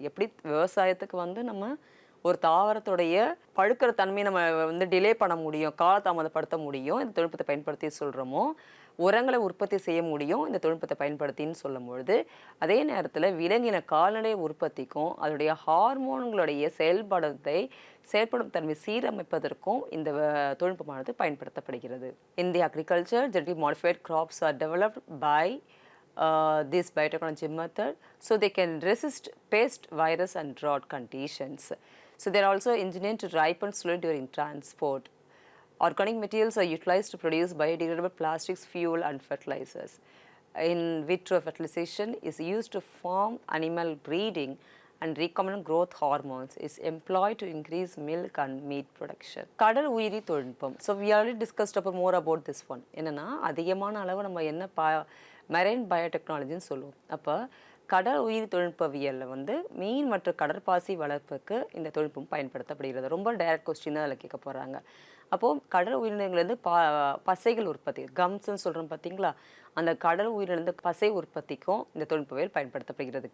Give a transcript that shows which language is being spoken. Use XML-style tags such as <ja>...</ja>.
<ta>எப்படி விவசாயத்துக்கு நம்ம ஒரு தாவரத்துடைய பழுக்கிற தன்மையை நம்ம டிலே பண்ண முடியும், காலதாமதப்படுத்த முடியும் இந்த தொழில்நுட்பத்தை பயன்படுத்தி சொல்கிறோமோ, உரங்களை உற்பத்தி செய்ய முடியும் இந்த தொழில்நுட்பத்தை பயன்படுத்தின்னு சொல்லும்பொழுது, அதே நேரத்தில் விலங்கின கால்நடை உற்பத்திக்கும் அதோடைய ஹார்மோன்களுடைய செயல்படும் தன்மை சீரமைப்பதற்கும் இந்த தொழில்நுட்பமானது பயன்படுத்தப்படுகிறது.</ta> <en>In the agriculture, genetically modified crops are developed by this biotechnology method, so they can resist pest, virus and drought conditions. So they are also engineered to ripen slowly during transport. Organic materials are utilized to produce biodegradable plastics, fuel and fertilizers. In vitro fertilization is used to form animal breeding, and recombinant growth hormones is employed to increase milk and meat production.</en> <ta>கடல் உயிரி தொழில்நுட்பம்.</ta> <en>So we already discussed more about this one.</en> <ta>என்னன்னா அதிகமான அளவு நம்ம என்ன marine பயோடெக்னாலஜின்னு சொல்லுவோம். அப்போ கடல் உயிரி தொழில்நுட்பவியலில் மீன் மற்றும் கடற்பாசி வளர்ப்புக்கு இந்த தொழில்நுட்பம் பயன்படுத்தப்படுகிறது. ரொம்ப டைரக்ட் கொஸ்டின் தான் அதில் கேட்க போகிறாங்க. அப்போது கடல் உயிரினங்கள்லேருந்து பசைகள் உற்பத்தி, கம்ஸ்ன்னு சொல்கிறோம் பார்த்தீங்களா, அந்த கடல் உயிரினந்து பசை உற்பத்திக்கும் இந்த தொழில்நுட்பவியல் பயன்படுத்தப்படுகிறது.</ta>